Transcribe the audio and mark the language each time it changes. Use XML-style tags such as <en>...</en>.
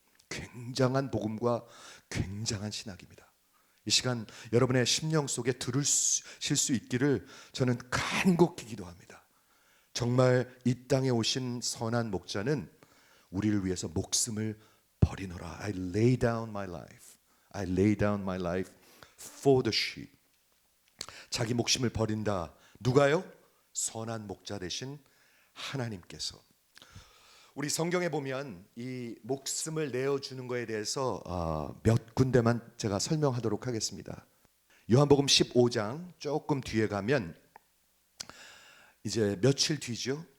<ko>굉장한 복음과 굉장한 신학입니다. 이 시간 여러분의 심령 속에 들으실 수 있기를 저는 간곡히 기도합니다. 정말 이 땅에 오신 선한 목자는 우리를 위해서 목숨을 버리노라.</ko> <en>I lay down my life. I lay down my life for the sheep.</en> <ko>자기 목숨을 버린다. 누가요? 선한 목자 되신 하나님께서. 우리 성경에 보면 이 목숨을 내어주는 것에 대해서 몇 군데만 제가 설명하도록 하겠습니다. 요한복음 15장 조금 뒤에 가면 이제 며칠 뒤죠.</ko>